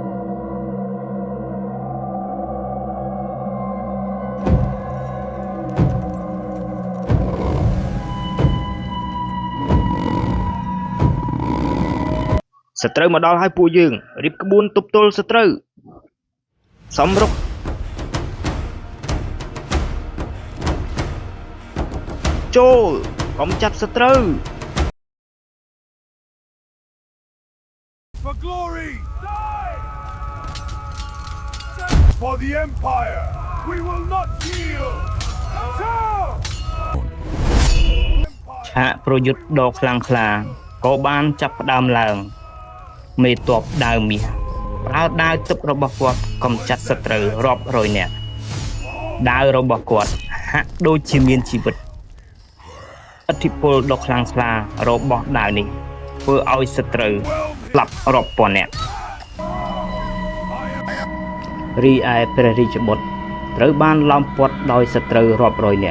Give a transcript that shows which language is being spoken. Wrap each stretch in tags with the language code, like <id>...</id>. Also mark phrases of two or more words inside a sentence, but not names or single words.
<km>សត្រូវមកដល់ហើយពួកយើងរៀបក្បួនទប់ទល់សត្រូវសម្រុកចូលកុំចាប់សត្រូវ</km> <en>For glory! Die! For the Empire! We will not yield!</en> <km>ឆាកប្រយុទ្ធដ៏ខ្លាំងក្លាក៏បានចាប់ផ្ដើមឡើងមេទ័ពដាវមាស ប្រើដាវទឹករបស់គាត់កំចាត់សត្រូវរាប់រយនាក់ដាវរបស់គាត់ហាក់ដូចជាមានជីវិតឥទ្ធិពលដ៏ខ្លាំងក្លារបស់ដាវនេះធ្វើឲ្យសត្រូវស្លាប់រាប់ពាន់នាក់រីឯព្រះរាជបុត្រត្រូវបានឡោមព័ទ្ធដោយសត្រូវរាប់រយនាក់</km>